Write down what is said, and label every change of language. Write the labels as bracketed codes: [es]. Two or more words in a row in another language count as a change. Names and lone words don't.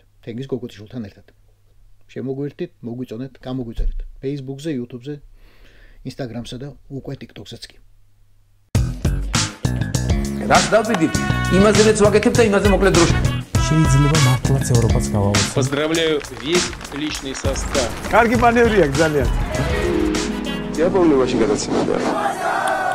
[ka] თენგის გოგოთიშვილთან ერთად. შემოგვირთით, მოგვიწონეთ, გამოგვიწერეთ. Facebook-ზე, YouTube-ზე, Instagram-სა და უკვე TikTok-ზეც კი. რაც დავიდით, იმაზე რაც ვაკეთებ და იმაზე მოკლედ დროში. შეიძლება მართლაც ევროპაც გავავოცოთ. [ru] Поздравляю весь личный состав. [ka] კარგი მანევრია ძალიან. [ru] Я помню, очень гадаться надо.